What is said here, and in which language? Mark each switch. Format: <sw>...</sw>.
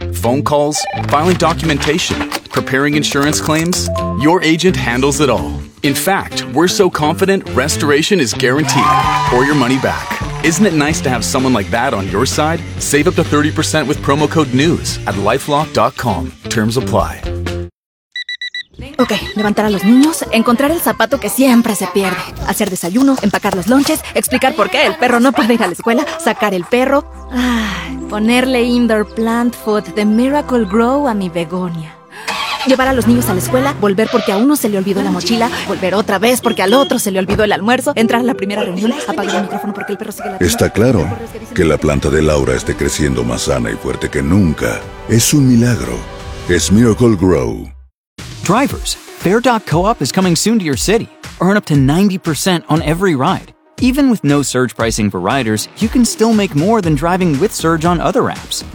<en>Phone calls, filing documentation, preparing insurance claims, your agent handles it all. In fact, we're so confident restoration is guaranteed, or your money back. Isn't it nice to have someone like that on your side? Save up to 30% with promo code NEWS at LifeLock.com. Terms apply.</en> <es>Ok, levantar a los niños, encontrar el zapato que siempre se pierde, hacer desayuno, empacar los lunches, explicar por qué el perro no puede ir a la escuela, sacar el perro, ponerle</es> <en>indoor plant food</en> <es>de Miracle Grow a mi begonia, llevar a los niños a la escuela, volver porque a uno se le olvidó la mochila, volver otra vez porque al otro se le olvidó el almuerzo, entrar a la primera reunión, apagar el micrófono porque el perro sigue latiendo. Está claro que la planta de Laura esté creciendo más sana y fuerte que nunca. Es un milagro. Es Miracle Grow.</es> <en>Drivers, Fare.coop is coming soon to your city. Earn up to 90% on every ride. Even with no surge pricing for riders, you can still make more than driving with surge on other apps.</en>